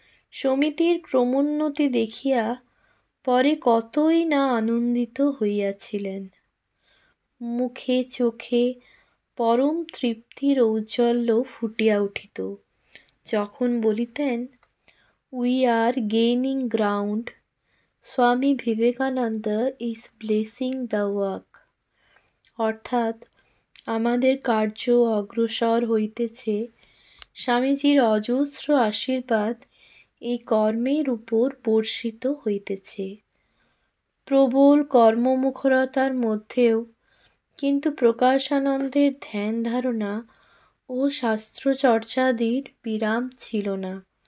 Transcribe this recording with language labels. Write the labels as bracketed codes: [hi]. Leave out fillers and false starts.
[bn] সমিতির ক্রমোন্নতি দেখিয়া পরে কতই না আনন্দিত হইয়াছিলেন। মুখে চোখে পরম তৃপ্তির ঔজ্জ্বল্য ফুটিয়া উঠিত যখন বলিতেন, [en] "We are gaining ground. Swami Vivekananda is blessing the work." [bn] অর্থাৎ আমাদের কার্য অগ্রসর হইতেছে, স্বামীজির অজস্র আশীর্বাদ এই কর্মের উপর বর্ষিত হইতেছে। প্রবল কর্মমুখরতার মধ্যেও কিন্তু প্রকাশানন্দের ধ্যান ধারণা ও শাস্ত্রচর্চাদির বিরাম ছিল না।